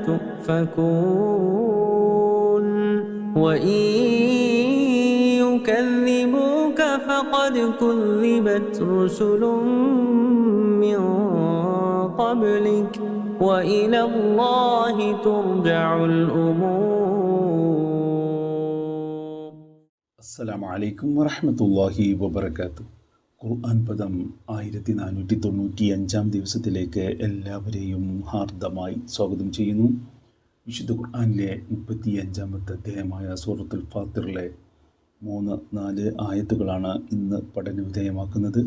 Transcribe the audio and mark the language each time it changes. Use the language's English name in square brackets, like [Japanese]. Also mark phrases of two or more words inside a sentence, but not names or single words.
[Arabic] تؤفكون وإن يكذبوك فقد كذبت رسل من قبلك وإلى الله ترجع الأمور. السلام عليكم ورحمة الله وبركاته. [Malayalam] ഖുർആൻ പദം 1495 ദിവസത്തിലേക്ക് എല്ലാവരെയും ഹാർദമായി സ്വാഗതം ചെയ്യുന്നു. വിശുദ്ധ ഖുർആനിലെ 35-ാമത്തെ അധ്യായമായ സൂറത്തുൽ ഫാത്തിറിലെ 3-4 ആയത്തുകളാണ് ഇന്ന് പഠനവിധേയമാക്കുന്നത്.